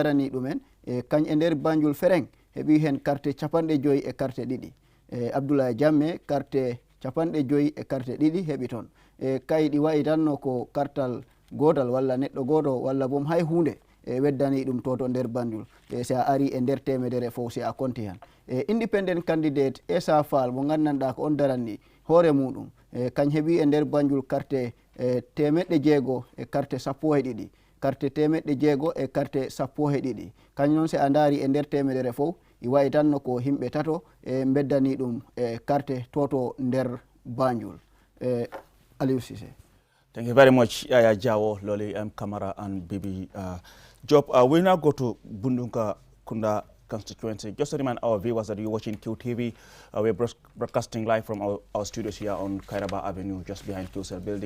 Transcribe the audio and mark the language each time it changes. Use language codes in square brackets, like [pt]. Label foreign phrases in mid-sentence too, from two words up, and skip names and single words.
[ff] darani ɗumen kañ e nder Banjul Fereng heeɓi hen carte capanɗe 5 e carte ɗiɗi Abdoulaye Jammeh carte capanɗe 5 e carte ɗiɗi heeɓi toon kay ɗi wayi tanno ko kartal gotal walla neɗɗo goto walla bom hay hunde weddani ɗum toto nder Banjul si a ari e nder temedere fof si a konti han [en] independent candidate [ff] Essa Fall mo gandanɗa ko on daranni hoore muɗum kañ heeɓi e nder Banjul carte temeɗɗe jeego e carte 12 carte temeɗɗe jeego e carte 12 kañ noon si a daari e nder temedere fof i wayi tanno ko himɓe tato beddani ɗum carte toto nder Banjul Aliou Cissé. [en] Thank you very much, Yaya Jawo, Loli M. Kamara, and Bibi Job. We now go to Bundunka Kunda constituency. Just to remind our viewers that you're watching QTV. We're broadcasting live from our studios here on Kairaba Avenue, just behind QCell building.